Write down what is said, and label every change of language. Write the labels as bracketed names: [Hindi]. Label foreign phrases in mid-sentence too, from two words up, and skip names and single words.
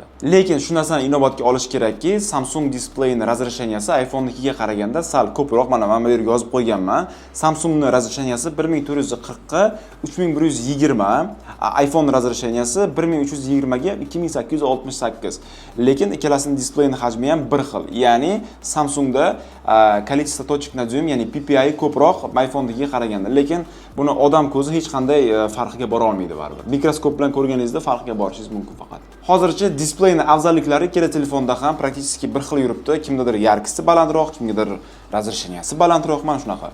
[Uzbek] Lekin shu narsani inobatga olish kerakki, Samsung displeyning razresheniyasi iPhone'nikiga qaraganda sal ko'proq. Mana bu yerga yozib qo'yganman. Samsungning razresheniyasi 1440 ga 3120, iPhone razresheniyasi 1320 ga 2868. Lekin ikkalasining displeyning hajmi ham bir xil. Ya'ni Samsungda [Russian] количество точек на дюйм, [Uzbek] ya'ni PPI ko'proq iPhone'dagiga qaraganda. Lekin buni odam ko'zi hech qanday farqiga bora olmaydi baribir. Mikroskop bilan ko'rganingizda farqiga borishingiz mumkin faqat. Hozircha displeyning afzalliklari ikkala telefonda ham praktически bir xil yuribdi. Kimdadir yarkisi balandroq, kimgadir razresheniyasi balandroq, mana shunaqa.